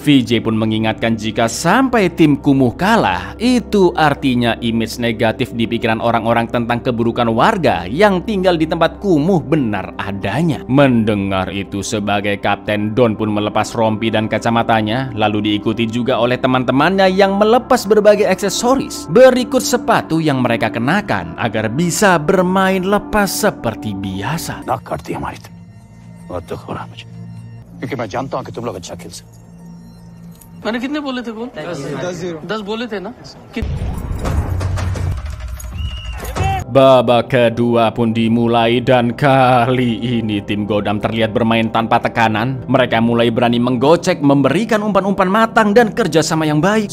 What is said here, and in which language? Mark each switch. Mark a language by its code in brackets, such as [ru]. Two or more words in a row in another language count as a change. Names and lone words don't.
[id] VJ pun mengingatkan jika sampai tim kumuh kalah, itu artinya image negatif di pikiran orang-orang tentang keburukan warga yang tinggal di tempat kumuh benar adanya. Mendengar itu sebagai kapten, Don pun melepas rompi dan kacamatanya, lalu diikuti juga oleh teman-temannya yang melepas berbagai aksesoris. Berikut sepatu yang mereka kenakan agar bisa bermain lepas seperti biasa. [hi] नाक काटती है हमारी बहुत दुख हो रहा है मुझे क्योंकि मैं जानता हूँ कि तुम लोग अच्छा खेल सकते. मैंने कितने बोले थे गोल? 10 बोले थे ना. [id] Babak kedua pun dimulai dan kali ini tim Godam terlihat bermain tanpa tekanan. Mereka mulai berani menggocek, memberikan umpan-umpan matang dan kerjasama yang baik.